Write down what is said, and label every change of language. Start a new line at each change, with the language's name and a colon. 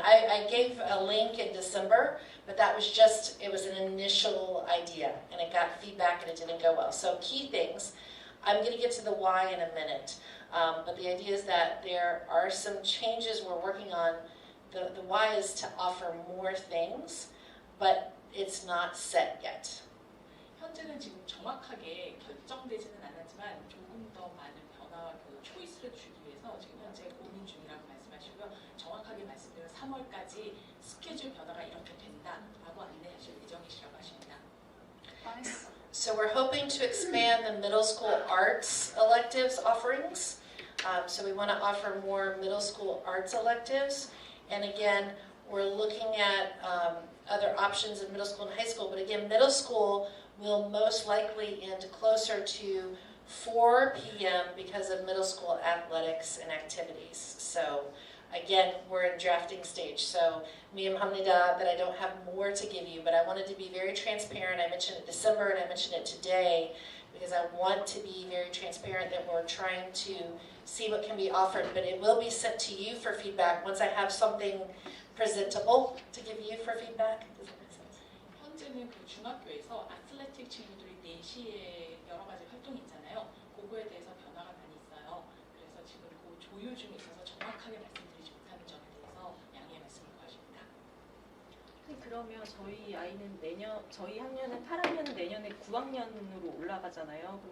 English: I gave a link in December, but that was just, it was an initial idea, and it got feedback and it didn't go well. So key things, I'm going to get to the why in a minute, but the idea is that there are some changes we're working on. The why is to offer more things, but it's not set yet.
Korean: 현재는 지금 정확하게 결정되지는 않았지만 조금 더 많은 변화와 그 초이스를 주기 위해서 지금 현재 고민 중이라고 말씀하시고요. 정확하게 말씀드리면 3월까지 스케줄 변화가 이렇게 된다라고 안내하실 예정이시라고 하십니다.
English: So we're hoping to expand the middle school arts electives offerings. So we want to offer more middle school arts electives. And again, we're looking at other options in middle school and high school. But again, middle school will most likely end closer to 4 p.m. because of middle school athletics and activities. So again, we're in drafting stage. So
Korean: 미안합니다
English: that I don't have more to give you, but I wanted to be very transparent. I mentioned it December and I mentioned it today because I want to be very transparent that we're trying to see what can be offered, but it will be sent to you for feedback once I have something presentable to give you for feedback. Does that make sense?
Korean: 현재는 그 중학교에서 아틀레틱 친구들이 4시에 여러 가지 활동이 있잖아요. 그거에 대해서 변화가 많이 있어요. 그래서 지금 그 조율 중에 있어서 정확하게 말씀드리지 못하는 점에 대해서 양해의 말씀을 구하십니다. 그러면 저희 아이는 저희 학년은 8학년은 내년에 9학년으로 올라가잖아요.